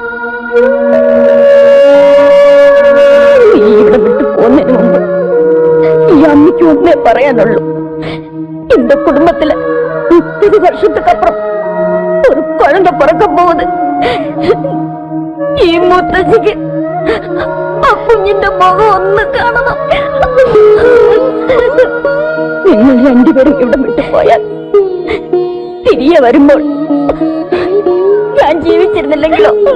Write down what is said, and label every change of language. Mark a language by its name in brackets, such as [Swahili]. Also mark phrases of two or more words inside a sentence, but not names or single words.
[Malayalam] നീ ഇവിടെ വിട്ടു പോകുന്നതിന് മുമ്പ് ഈ അമ്മയ്ക്ക് ഒന്നേ പറയാനുള്ളൂ. [Tamil] இந்த குடும்பத்துல 30 வருஷத்துக்கு அப்புறம் ஒரு குழந்தை பிறக்க போகுது. [Malayalam] ഈ മുത്തശ്ശിക്ക് ആ കുഞ്ഞിന്റെ മുഖം ഒന്ന് കാണണം. നിങ്ങൾ രണ്ടുപേരും ഇവിടെ വിട്ടു പോയാൽ തിരികെ വരുമ്പോൾ ഞാൻ ജീവിച്ചിരുന്നില്ലെങ്കിലോ?